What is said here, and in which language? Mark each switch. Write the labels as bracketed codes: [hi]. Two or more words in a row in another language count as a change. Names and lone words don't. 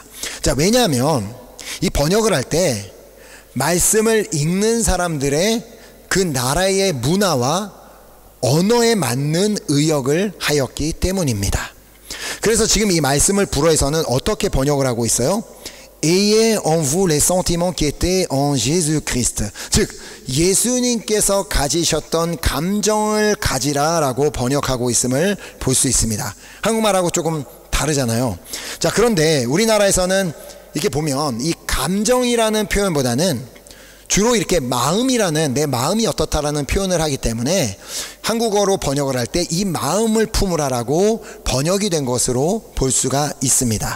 [ko] 자, 왜냐하면 이 번역을 할 때 말씀을 읽는 사람들의 그 나라의 문화와 언어에 맞는 의역을 하였기 때문입니다. 그래서 지금 이 말씀을 불어에서는 어떻게 번역을 하고 있어요? [fr] Ayez en vous les sentiments qui étaient en Jésus-Christ. [ko] 즉 예수님께서 가지셨던 감정을 가지라 라고 번역하고 있음을 볼 수 있습니다. 한국말하고 조금 다르잖아요. 자, 그런데 우리나라에서는 이렇게 보면 이 감정이라는 표현보다는 주로 이렇게 마음이라는, 내 마음이 어떻다라는 표현을 하기 때문에 한국어로 번역을 할 때 이 마음을 품으라라고 번역이 된 것으로 볼 수가 있습니다.